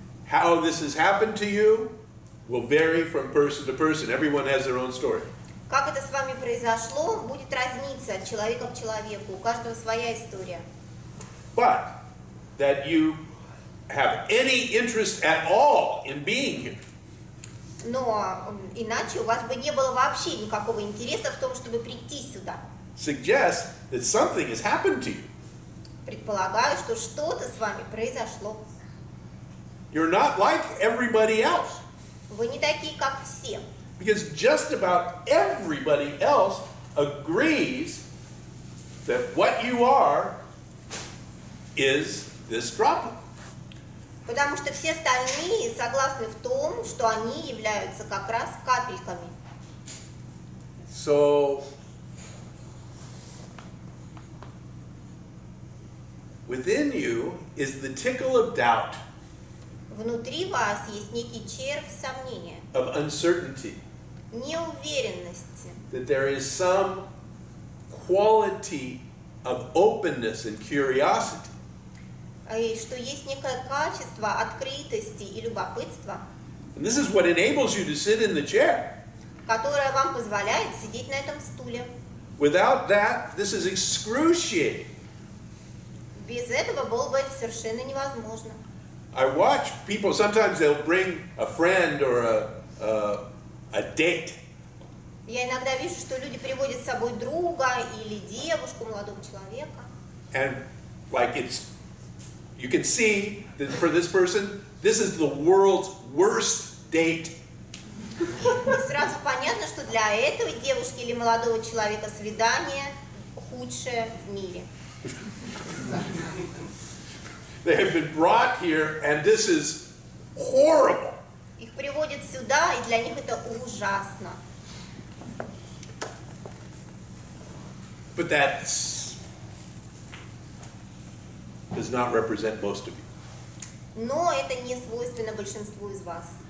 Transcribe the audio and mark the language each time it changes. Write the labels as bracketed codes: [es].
[en] How this has happened to you will vary from person to person. Everyone has their own story. [ru] Как это с вами произошло, будет разниться от человека к человеку, у каждого своя история. [en] But that you have any interest at all in being here [ru] Но иначе у вас бы не было вообще никакого интереса в том, чтобы прийти сюда. [en] suggests that something has happened to you. [ru] Предполагаю, что что-то с вами произошло. [en] You're not like everybody else. [ru] Вы не такие, как все. [en] Because just about everybody else agrees that what you are is this droplet. [ru] Потому что все остальные согласны в том, что они являются как раз капельками. [en] So, within you is the tickle of doubt, [ru] Внутри вас есть некий червь сомнения, [en] of uncertainty, [ru] неуверенности, [en] that there is some quality of openness and curiosity [ru] и что есть некое качество открытости и любопытства, [en] and this is what enables you to sit in the chair. [ru] которое вам позволяет сидеть на этом стуле. [en] Without that, this is excruciating. [ru] Без этого было бы это совершенно невозможно. [en] I watch people, sometimes they'll bring a friend or a date. [ru] Я иногда вижу, что люди приводят с собой друга или девушку, молодого человека. [en] And like you can see that for this person, this is the world's worst date. [ru] И сразу понятно, что для этой девушки или молодого человека свидание худшее в мире. [en] They have been brought here and this is horrible. [ru] Их приводят сюда, и для них это ужасно. [en] But that does not represent most of you. [ru] Но это не свойственно большинству из вас.